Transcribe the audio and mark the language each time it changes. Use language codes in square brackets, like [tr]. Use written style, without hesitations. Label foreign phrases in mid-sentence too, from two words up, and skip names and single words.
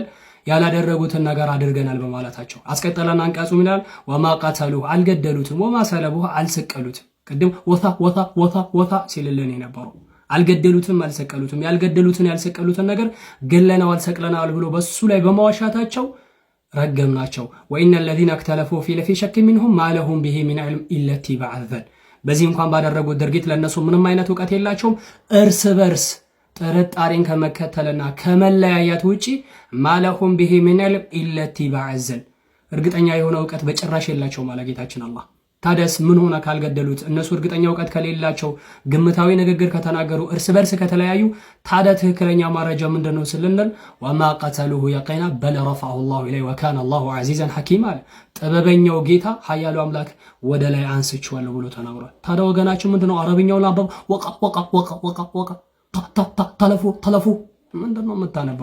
[am] ያላደረጉትን ነገር አድርገናል በማለታቸው። አስቀጠለና አንቀጹ ይላል [ar] وما قتلوه [am] አልገደሉትም፣ [ar] وما صلبوه [am] አልሰቀሉትም። ቅድም ወታ ሲልልን የነበረው አልገደሉትም አልሰቀሉትም። ያልገደሉትን ያልሰቀሉትን ነገር ገለናል ሰቅለናል ብሎ በሱ ላይ በመዋሻታቸው ረገምናቸው። [ar] ወኢነ الذين اختلفوا في لفي شك منهم ما لهم به من علم الا اتباع الظن። [am] በዚህ እንኳን ባደረጉት ድርጊት ለነሱ ምንም አይነት ዕውቀት የላቸውም እርስ በርስ ጥርጣሬን ከመከተልና ከመለያያት ውጪ [ar] ማለሁም به من علم الا اتباع الظن። [am] እርግጠኛ የሆነ ዕውቀት በጭራሽ የላቸውም ማለት ጌታችን አላህ። ታዲያስ ምን ሆነ ካልገደሉት? እነሱ እርግጠኛ እውቀት ከሌላቸው ግምታዊ ንግግር ከተናገሩ እርስ በርስ ከተለያዩ ታዲያ ትክክለኛ ማረጃ ምንድነው ስልንል [ar] وما قتلوه يقينا بل رفعه الله إليه وكان الله عزيزا حكيما [am] አለ። ጥበበኛው ጌታ ኃያሉ አምላክ ወደ ላይ አንስቼዋለሁ ብሎ ተናግሯል። ታዲያ ወገናችን ምንድነው አረብኛው ላንበብ [ar] واختلفوا [am] ምንድነው የምታነበው?